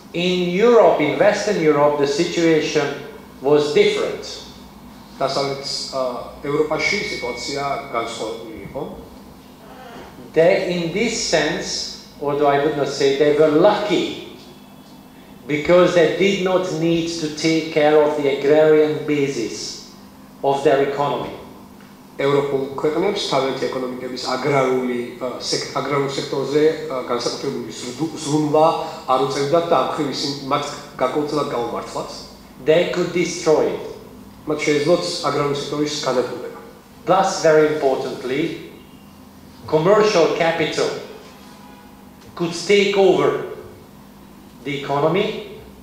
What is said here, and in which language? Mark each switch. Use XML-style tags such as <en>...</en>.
<en>In Europe, in Western Europe, the situation was different.</en> <ka>დასავლეთ ევროპაში სიტუაცია განსხვავებული იყო.</ka> <en>They, in this sense, although I would not say they were lucky, because they did not need to take care of the agrarian basis of their economy.</en> <ka>ევროპულ ქვეყნებს თავიანთი ეკონომიკების აგრარულ სექტორზე განსაკუთრებული ზრუნვა არ უწევდათ და ამ მხრივ ისინი მათ გარკვეულწილად გაუმართლათ.</ka> <en>They could destroy it.</en> <ka>მათ შეეძლოთ აგრარული სექტორის განადგურება.</ka> <en>Plus, very importantly, commercial capital could take over the economy.</en>